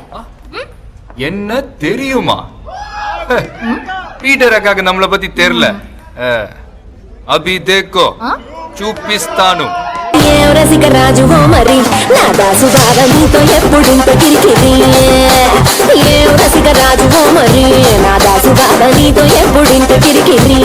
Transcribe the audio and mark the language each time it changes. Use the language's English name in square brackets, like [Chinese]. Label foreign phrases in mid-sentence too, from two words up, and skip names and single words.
[Tamil] என்ன தெரியுமா? பீட்டர் அக்காக்கு நம்மளை பத்தி தெரியல. [Hindi] अभी देखो చూపిస్తాను. [Telugu] రసిక రాజు మరి నా దాసు బాగా నీతో ఎప్పుడింత కిరికిరి. రసిక రాజు మరి నా దాసు బాగా నీతో ఎప్పుడింత కిరికిరి.